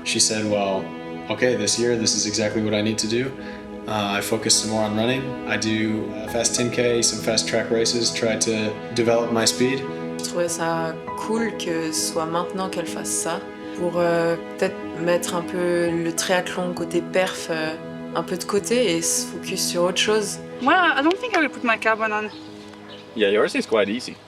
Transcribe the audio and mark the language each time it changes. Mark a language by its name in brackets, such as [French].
[English] She said, well, okay, this year, this is exactly what I need to do. I focus some more on running. I do fast 10K, some fast track races, try to develop my speed. [French] Je trouvais ça cool que ce soit maintenant qu'elle fasse ça, pour peut-être mettre un peu le triathlon côté perf un peu de côté et se focus sur autre chose. [English] Well, I don't think I will put my carbon on. Yeah, yours is quite easy.